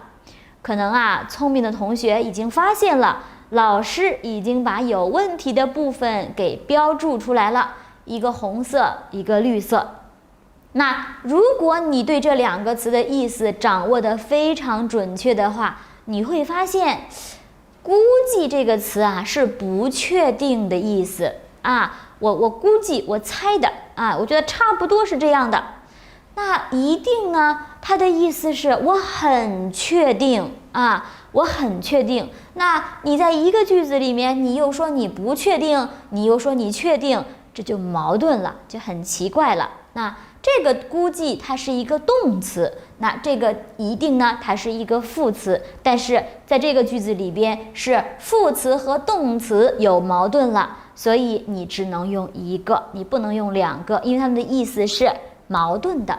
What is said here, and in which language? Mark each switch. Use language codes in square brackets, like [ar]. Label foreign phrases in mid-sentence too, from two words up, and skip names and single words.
[zh] 可能啊，聰明的同學已經發現了，老師已經把有問題的部分給標注出來了，一個紅色，一個綠色。那如果你對這兩個詞的意思掌握得非常準確的話，你會發現估計這個詞啊是不確定的意思啊，我估計，我猜的啊，我覺得差不多是這樣的。那一定呢，它的意思是我很確定啊，我很確定。那你在一個句子裡面，你又說你不確定，你又說你確定，這就矛盾了，就很奇怪了。那這個估計它是一個動詞，那這個一定呢，它是一個副詞，但是在這個句子裡邊是副詞和動詞有矛盾了，所以你只能用一個，你不能用兩個，因為它們的意思是矛盾的。